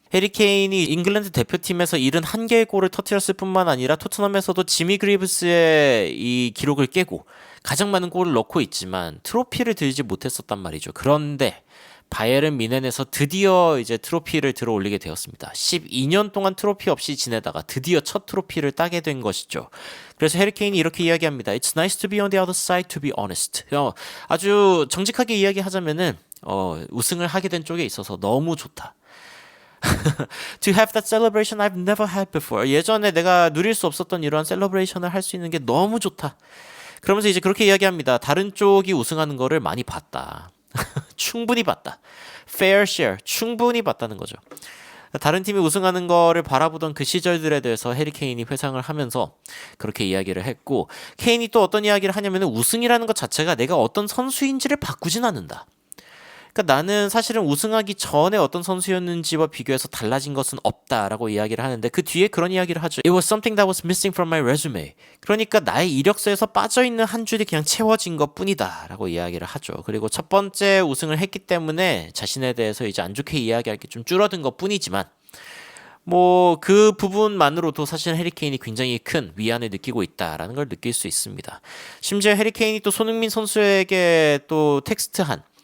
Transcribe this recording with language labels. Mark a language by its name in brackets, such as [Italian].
[Korean] 해리 케인이 잉글랜드 대표팀에서 71개의 골을 터뜨렸을 뿐만 아니라 토트넘에서도 지미 그리브스의 이 기록을 깨고 가장 많은 골을 넣고 있지만 트로피를 들지 못했었단 말이죠. 그런데 바이에른 뮌헨에서 드디어 이제 트로피를 들어 올리게 되었습니다. 12년 동안 트로피 없이 지내다가 드디어 첫 트로피를 따게 된 것이죠. 그래서 해리 케인이 이렇게 이야기합니다. [English] It's nice to be on the other side, to be honest. [Korean] 아주 정직하게 이야기하자면은 우승을 하게 된 쪽에 있어서 너무 좋다. [English] To have that celebration I've never had before. [Korean] 예전에 내가 누릴 수 없었던 이러한 셀러브레이션을 할 수 있는 게 너무 좋다. 그러면서 이제 그렇게 이야기합니다. 다른 쪽이 우승하는 거를 많이 봤다. 충분히 봤다. [English] Fair share. [Korean] 충분히 봤다는 거죠. 다른 팀이 우승하는 거를 바라보던 그 시절들에 대해서 해리 케인이 회상을 하면서 그렇게 이야기를 했고, 케인이 또 어떤 이야기를 하냐면, 우승이라는 것 자체가 내가 어떤 선수인지를 바꾸진 않는다. 그러니까 나는 사실은 우승하기 전에 어떤 선수였는지와 비교해서 달라진 것은 없다라고 이야기를 하는데, 그 뒤에 그런 이야기를 하죠. [English] It was something that was missing from my resume. [Korean] 그러니까 나의 이력서에서 빠져있는 한 줄이 그냥 채워진 것 뿐이다 라고 이야기를 하죠. 그리고 첫 번째 우승을 했기 때문에 자신에 대해서 이제 안 좋게 이야기할 게 좀 줄어든 것 뿐이지만, 뭐 그 부분만으로도 사실 해리 케인이 굉장히 큰 위안을 느끼고 있다라는 걸 느낄 수 있습니다. 심지어 해리 케인이 또 손흥민 선수에게 또 텍스트한